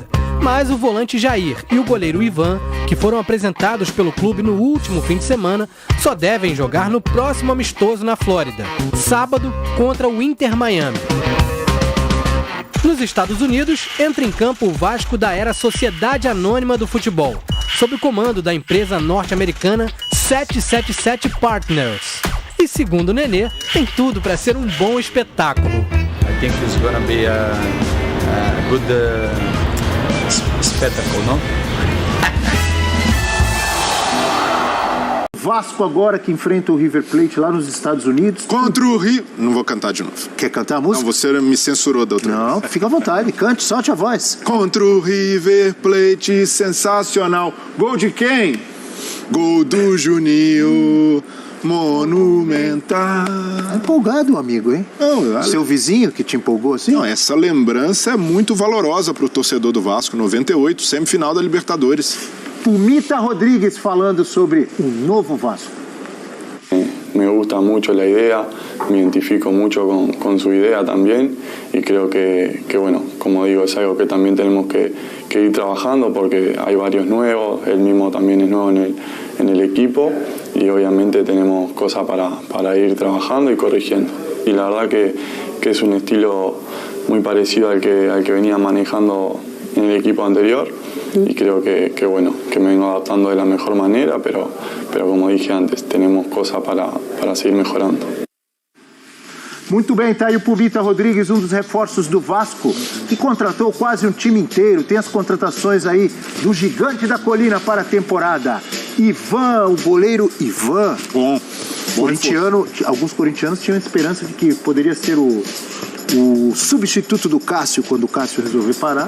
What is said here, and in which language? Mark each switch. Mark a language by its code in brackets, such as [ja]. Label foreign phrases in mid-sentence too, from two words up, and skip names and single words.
[pt] Mas o volante Jair e o goleiro Ivan, que foram apresentados pelo clube no último fim de semana, só devem jogar no próximo amistoso na Flórida, sábado contra o Inter Miami. Nos Estados Unidos, entra em campo o Vasco da era Sociedade Anônima do Futebol, sob o comando da empresa norte-americana 777 Partners. E segundo o Nenê, tem tudo para ser um bom espetáculo. [en] I think it's gonna be a good spectacle, [pt] não? Vasco agora que enfrenta o River Plate lá nos Estados Unidos. Contra o Rio... Não vou cantar de novo. Quer cantar a música? Não, você me censurou da outra vez. Não, fica à vontade, cante, solte a voz. Contra o River Plate, sensacional. Gol de quem? Gol do Juninho, monumental. Tá empolgado, amigo, hein? Não, seu vizinho que te empolgou assim? Não, essa lembrança é muito valorosa para o torcedor do Vasco. 98, semifinal da Libertadores. Pumita Rodrigues falando sobre o novo Vasco. [es] Me gusta mucho la idea, me identifico mucho con su idea también y creo que bueno, como digo, es algo que también tenemos que ir trabajando porque hay varios nuevos, él mismo también es nuevo en el equipo y obviamente tenemos cosas para ir trabajando y corrigiendo. Y la verdad que es un estilo muy parecido al que venía manejando en el equipo anterior y creo que bueno, que me vengo adaptando de la mejor manera, pero como dije antes, tenemos cosas para seguir mejorando. [pt] Muito bem, tá aí o Pumita Rodrigues, um dos reforços do Vasco, que contratou quase um time inteiro. Tem as contratações aí do gigante da colina para a temporada. Ivan, o goleiro Ivan. Bom. Corintiano, alguns corintianos tinham esperança de que poderia ser o substituto do Cássio quando o Cássio resolver parar.